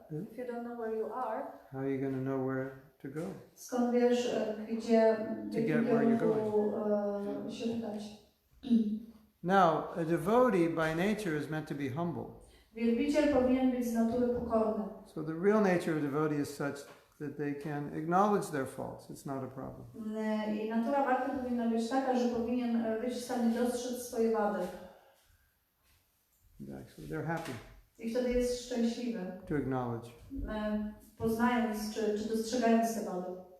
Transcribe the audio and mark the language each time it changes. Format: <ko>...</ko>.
<en>If you don't know where you are, how are you going to know where to go?</en> <pl>Skąd wiesz, gdzie</pl> <en>To get where you're going.</en> <pl>Się udać?</pl> <en>Now, a devotee by nature is meant to be humble.</en> <pl>Wielbiciel powinien być z natury pokorny.</pl> <en>So the real nature of devotee is such that they can acknowledge their faults. It's not a problem.</en> <pl>I natura bhakty powinna być taka, że powinien być w stanie dostrzec swoje wady.</pl> <en>Actually, they're happy</en> <pl>I wtedy jest szczęśliwy.</pl> <en>to acknowledge.</en> <pl>Poznając czy dostrzegając te wady.</pl>